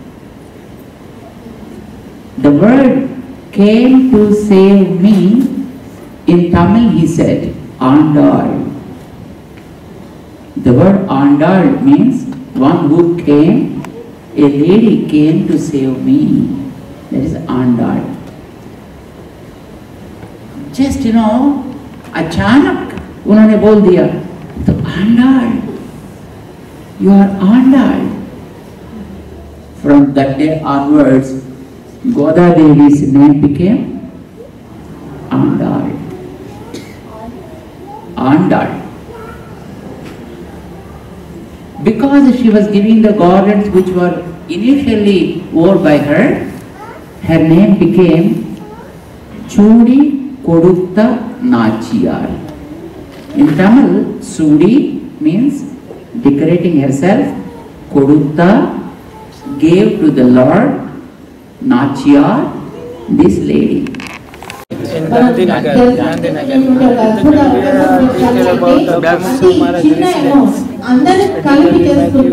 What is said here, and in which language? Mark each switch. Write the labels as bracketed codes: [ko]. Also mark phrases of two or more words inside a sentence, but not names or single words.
[en] The word came to save me, in Tamil he said, Andal. The word Andal means one who came, a lady came to save me. That is Andal. Just [hi] अचानक उन्होंने बोल दिया तो [en] Andal, you are Andal. From that day onwards, Goda Devi's name became Andal. Andal. Because she was giving the garlands which were initially worn by her, her name became Chudi Kodutta Nachiyar. In Tamil, Sudi means decorating herself. Kodutta gave to the Lord. Nachiyar, this lady. [te] అందరూ కలిపి చేసుకుంటే